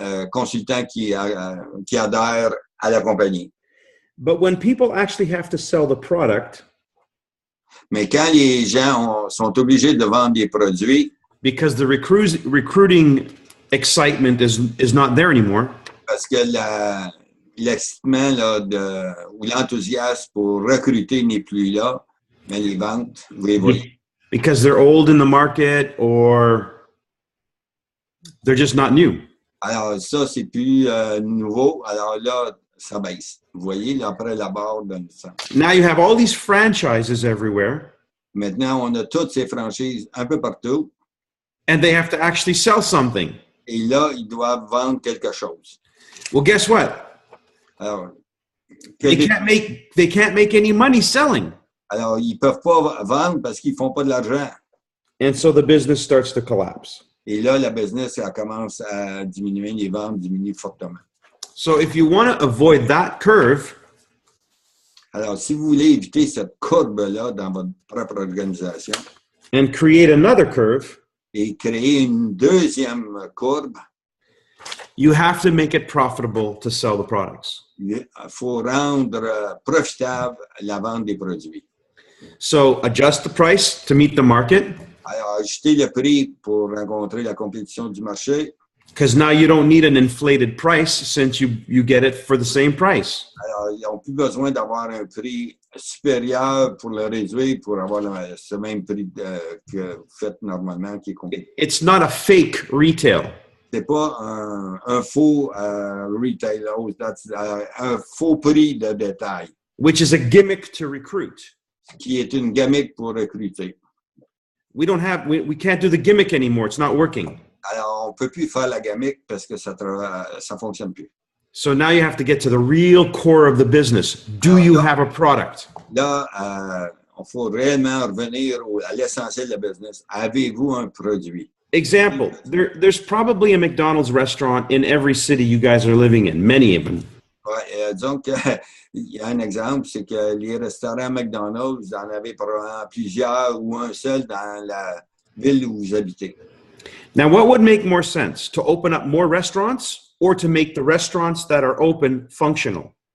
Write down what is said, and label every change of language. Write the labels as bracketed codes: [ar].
[fr] consultants qui adhèrent à la compagnie. [en] But when people actually have to sell the product, [fr] Mais quand les gens sont obligés de vendre des produits, [en] because the recruiting excitement is not there anymore, [fr] parce que l'excitement ou l'enthousiasme pour recruter n'est plus là, mais les ventes, vous les voyez. [en] because they're old in the market or they're just not new. [fr] Alors ça, c'est plus nouveau. Alors là, ça baisse. Vous voyez, là, après la barre de 100. [en] Now you have all these franchises everywhere, [fr] Maintenant, on a toutes ces franchises un peu partout. [en] and they have to actually sell something. [fr] Et là, ils doivent vendre quelque chose. [en] Well, guess what? [fr] Alors, [en] They can't make any money selling. [fr] alors ils ne peuvent pas vendre parce qu'ils ne font pas de l'argent. [en] And so the business starts to collapse. [fr] Et là, la business, elle commence à diminuer, les ventes diminuent fortement. [en] So if you want to avoid that curve, [fr] Alors, si vous voulez éviter cette courbe-là dans votre propre organisation [en] and create another curve, [fr] et créer une deuxième courbe, [en] you have to make it profitable to sell the products. [fr] il faut rendre profitable la vente des produits. [en] So adjust the price to meet the market, [fr] Alors, ajuster le prix pour rencontrer la compétition du marché. [en] because now you don't need an inflated price since you get it for the same price. [fr] Alors, ils n'ont plus besoin d'avoir un prix supérieur pour le réduire, pour avoir ce même prix que vous faites normalement qui est compétitif. [en] It's not a fake retail. [fr] C'est pas un faux retail, un faux prix de détail, [en] Which is a gimmick to recruit. [fr] qui est une gimmick pour recruter. [en] We can't do the gimmick anymore. It's not working. [fr] Alors, on ne peut plus faire la gimmick parce que ça fonctionne plus. [en] So now you have to get to the real core of the business. Do you have a product? [fr] Là, il faut réellement revenir à l'essentiel de la business. Avez-vous un produit? [en] Example, there's probably a McDonald's restaurant in every city you guys are living in, many of them. [fr] Ouais, disons qu'il y a un exemple, c'est que les restaurants McDonald's, vous en avez probablement plusieurs ou un seul dans la ville où vous habitez. [en] Now, what would make more sense? To open up more restaurants or to make the restaurants that are open functional?